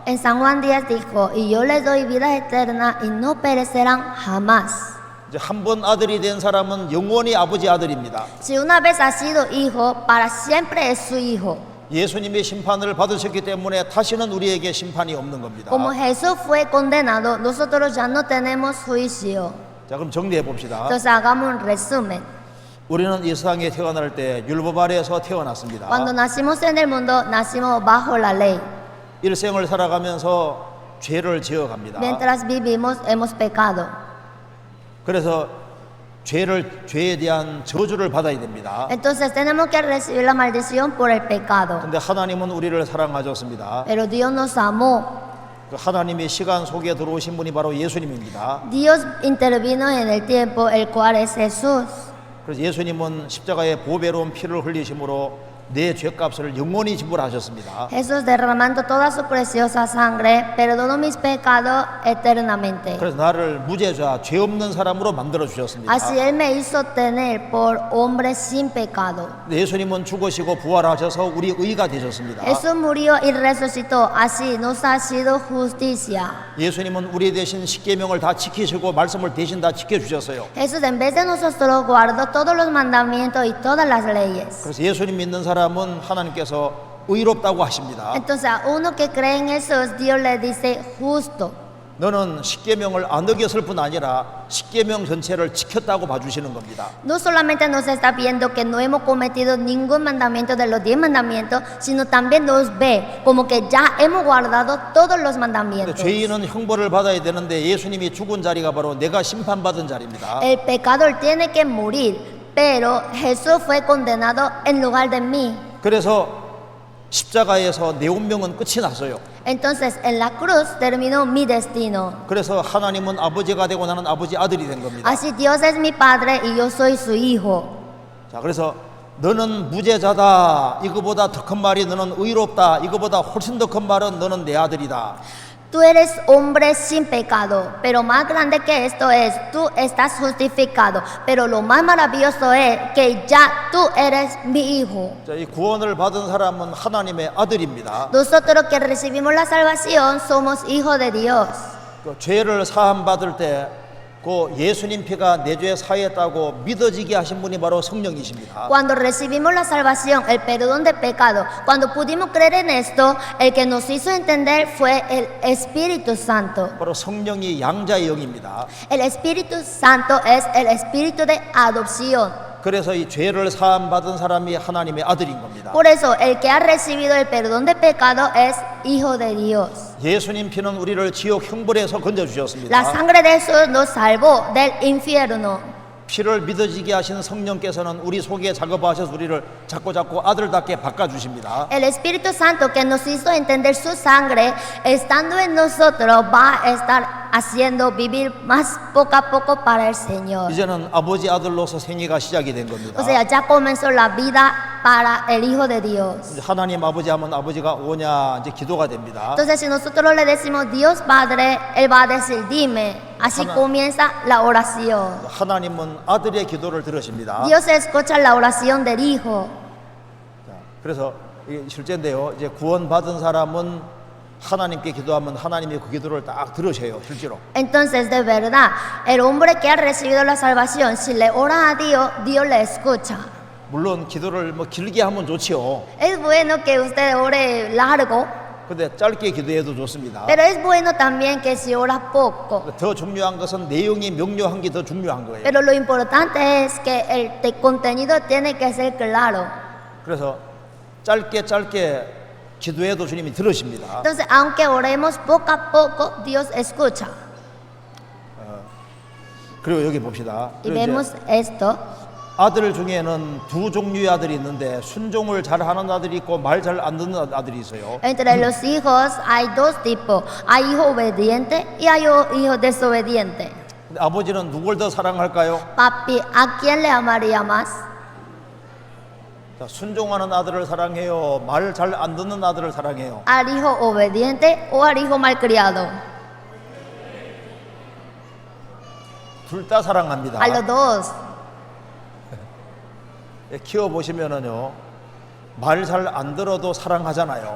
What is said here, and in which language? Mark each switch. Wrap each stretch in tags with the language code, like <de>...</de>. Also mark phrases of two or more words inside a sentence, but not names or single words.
<es>En San Juan Díaz dijo, y yo les doy vida eterna y no perecerán jamás.</es> <ko>이제 한 번 아들이 된 사람은 영원히 아버지 아들입니다.</ko> <es>Si una vez ha sido hijo, para siempre es su hijo.</es> <ko>예수님의 심판을 받으셨기 때문에 다시는 우리에게 심판이 없는 겁니다.</ko> <es>Como Jesús fue condenado, nosotros ya no tenemos juicio.</es> <ko>자, 그럼 정리해 봅시다.</ko> <es>Entonces hagamos un resumen.</es> <ko>우리는 이 세상에 태어날 때 율법 아래에서 태어났습니다.</ko> <es>Cuando nacimos en el mundo, nacimos bajo la ley.</es> <ko>일생을 살아가면서 죄를 지어갑니다.</ko> <es>Mientras vivimos, hemos pecado.</es> <ko>그래서 죄에 대한 저주를 받아야 됩니다.</ko> <es>Entonces tenemos que recibir la maldición por el pecado.</es> <ko>근데 하나님은 우리를 사랑하셨습니다.</ko> <es>Pero Dios nos amó.</es> <ko>그 하나님의 시간 속에 들어오신 분이 바로 예수님입니다.</ko> <es>Dios intervino en el tiempo, el cual es Jesús.</es> <ko>그래서 예수님은 십자가에 보배로운 피를 흘리심으로 내 죄값을 영원히 지불하셨습니다.</ko> <es>Jesús derramando toda su preciosa sangre, perdonó mis pecados eternamente.</es> <ko>그래서 나를 무죄자, 죄 없는 사람으로 만들어 주셨습니다.</ko> <es>Así Él me hizo tener por hombre sin pecado.</es> <ko>예수님은 죽으시고 부활하셔서 우리 의가 되셨습니다.</ko> <es>Jesús murió y resucitó, así nos ha sido justicia.</es> <ko>예수님은 우리 대신 십계명을 다 지키시고 말씀을 대신 다 지켜주셨어요.</ko> <es>Jesús en vez de nosotros guardó todos los mandamientos y todas las leyes.</es> <ko>그래서 예수님 믿는 사람은 하나님께서 의롭다고 하십니다.</ko> <es>Entonces a uno que cree en Jesús, Dios le dice justo.</es> <ko>너는 십계명을 안 어겼을 뿐 아니라 십계명 전체를 지켰다고 봐주시는 겁니다.</ko> <es>No solamente nos está viendo que no hemos cometido ningún mandamiento de los 10 mandamientos, sino también nos ve como que ya hemos guardado todos los</es> <ko>근데</ko> <es>mandamientos.</es> <ko>죄인은 형벌을 받아야 되는데 예수님이 죽은 자리가 바로 내가 심판받은 자리입니다.</ko> <es>El pecador tiene que morir, pero Jesús fue condenado en lugar de mí.</es> <ko>그래서 십자가에서 내 운명은 끝이 났어요.</ko> <es>Entonces en la cruz terminó mi destino.</es> <ko>그래서 하나님은 아버지가 되고 나는 아버지 아들이 된 겁니다.</ko> <es>Así Dios es mi padre y yo soy su hijo.</es> <ko>자, 그래서 너는 무죄자다. 이거보다 더 큰 말이 너는 의롭다. 이거보다 훨씬 더 큰 말은 너는 내 아들이다.</ko> <es>Tú eres hombre sin pecado, pero más grande que esto es, tú estás justificado. Pero lo más maravilloso es que ya tú eres mi hijo.</es> <ko>자, 이 구원을 받은 사람은 하나님의 아들입니다.</ko> <es>Nosotros que recibimos la salvación somos hijos de Dios.</es> <ko>그 죄를 사함 받을 때 그 예수님 피가 내 죄 사했다고 믿어지게 하신 분이 바로 성령이십니다.</ko> <es>Cuando recibimos la salvación, el perdón de pecado, cuando pudimos creer en esto, el que nos hizo entender fue el Espíritu Santo.</es> <ko>바로 성령이 양자의 영입니다.</ko> <es>El Espíritu Santo es el espíritu de adopción.</es> <ko>그래서 이 죄를 사함 받은 사람이 하나님의 아들인 겁니다.</ko> <es>Por eso, el que ha recibido el perdón de pecado es hijo de Dios.</es> <ko>예수님 피는 우리를 지옥 형벌에서 건져 주셨습니다.</ko> <es>La sangre de Jesús nos salvó del infierno.</es> <ko>피를 믿어지게 하신 성령께서는 우리 속에 작업하셔서 우리를 자꾸 아들답게 바꿔주십니다.</ko> <es>El Espíritu Santo que nos hizo entender su sangre, estando en nosotros, va a estar haciendo vivir más poco a poco para el Señor.</es> <ko>이제는 아버지 아들로서 생애가 시작이 된 겁니다.</ko> <es>O sea, ya comenzó la vida para el Hijo de Dios.</es> <ko>이제 하나님 아버지 하면 아버지가 오냐 이제 기도가 됩니다.</ko> <es>Entonces, si nosotros le decimos Dios Padre, Él va a decir, dime. Así comienza la oración.</es> <ko>하나님은 아들의 기도를 들으십니다.</ko> <es>Dios escucha la oración del Hijo.</es> <ko>자, 그래서 이게 실제인데요. 이제 구원받은 사람은 하나님께 기도하면 하나님이 그 기도를 딱 들으셔요, 실제로.</ko> <es>Entonces, de verdad, el hombre que ha recibido la salvación, si le ora a Dios, Dios le escucha.</es> <ko>물론 기도를 뭐 길게 하면 좋지요.</ko> <es>Es bueno que usted ore largo,</es> <ko>근데 짧게 기도해도 좋습니다.</ko> <es>pero es bueno también que si ora poco.</es> <ko>더 중요한 것은 내용이 명료한 게 더 중요한 거예요.</ko> <es>Pero lo importante es que el contenido tiene que ser claro.</es> <ko>그래서 짧게 기도해도 주님이 들으십니다.</ko> <es>Entonces, aunque oremos poco a poco, Dios escucha.</es> <ko>그리고 여기 봅시다.</ko> <es>Y</es> <ko>그리고 이제</ko> <es>vemos esto.</es> <ko>아들 중에는 두 종류의 아들이 있는데 순종을 잘하는 아들이 있고 말 잘 안 듣는 아들이 있어요.</ko> <es>Entre los hijos hay dos tipos. Hay hijo obediente y hay hijo desobediente.</es> <ko>근데 아버지는 누굴 더 사랑할까요?</ko> <es>Papi, ¿a quién le amaría más?</es> <ko>자, 순종하는 아들을 사랑해요. 말 잘 안 듣는 아들을 사랑해요.</ko> <es>¿Al hijo obediente o al hijo malcriado?</es> <ko>둘 다 사랑합니다.</ko> <es>A los dos.</es> <ko>키워 보시면은요, 말 잘 안 들어도 사랑하잖아요.</ko>